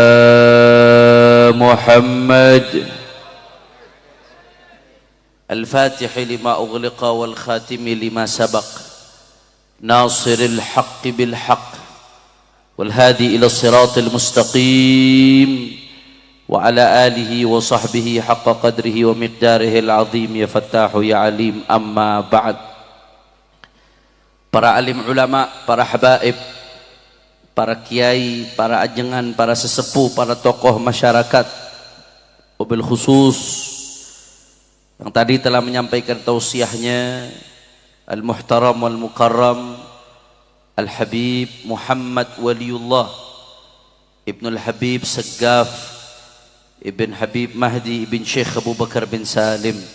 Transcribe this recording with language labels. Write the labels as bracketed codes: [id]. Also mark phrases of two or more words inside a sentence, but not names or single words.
[ar] محمد الفاتح لما أغلق والخاتم لما سبق ناصر الحق بالحق والهادي إلى الصراط المستقيم وعلى آله وصحبه حق قدره ومقداره العظيم يا فتاح يا عليم. أما بعد. [id] Para alim ulama, para habaib, para kiai, para ajengan, para sesepuh, para tokoh masyarakat, [ar] وبالخصوص [id] yang tadi telah menyampaikan tausiahnya, [ar] المحترم والمكرم [id] al-habib Muhammad Waliullah Ibnul Habib Saggaf Ibn Habib Mahdi Ibn Syekh Abu Bakar bin Salim.